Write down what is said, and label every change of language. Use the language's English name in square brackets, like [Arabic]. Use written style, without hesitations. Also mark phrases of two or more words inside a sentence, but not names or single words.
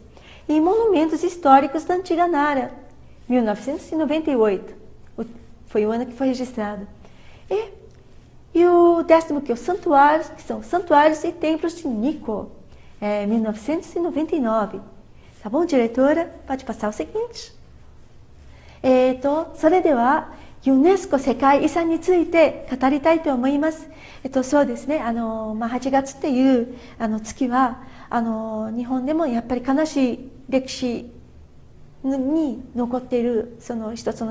[Portuguese] E monumentos históricos da antiga Nara, 1998, foi o ano que foi registrado. E o 10º, que é o santuário, que são santuários e templos de Nikko, 1999. Tá bom, diretora? Pode passar o seguinte. [Japanese] それでは、ユネスコ世界遺産について語りたいと思います。そうですね、8月っていう月は、日本でもやっぱり悲しい歴史に残っているその一つの